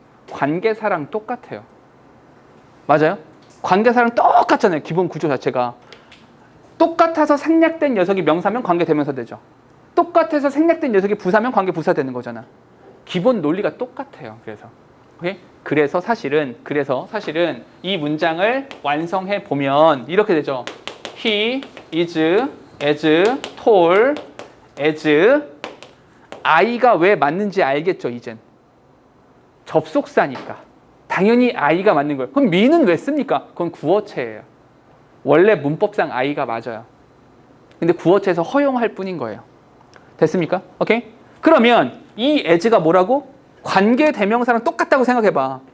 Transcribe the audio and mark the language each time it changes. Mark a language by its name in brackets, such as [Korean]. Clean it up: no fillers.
[Korean] 관계사랑 똑같아요. 맞아요? 관계사랑 똑같잖아요. 기본 구조 자체가. 똑같아서 생략된 녀석이 명사면 관계대명사 되죠. 똑같아서 생략된 녀석이 부사면 관계부사 되는 거잖아. 기본 논리가 똑같아요. 그래서 사실은 이 문장을 완성해 보면 이렇게 되죠. [English] He is as tall as I가 [Korean] 왜 맞는지 알겠죠, 이젠. 접속사니까. 당연히 I가 맞는 거예요. 그럼 me는 왜 씁니까? 그건 구어체예요. 원래 문법상 I가 맞아요. 근데 구어체에서 허용할 뿐인 거예요. 됐습니까? 오케이? 그러면 이 as가 뭐라고? 관계 대명사랑 똑같다고 생각해봐.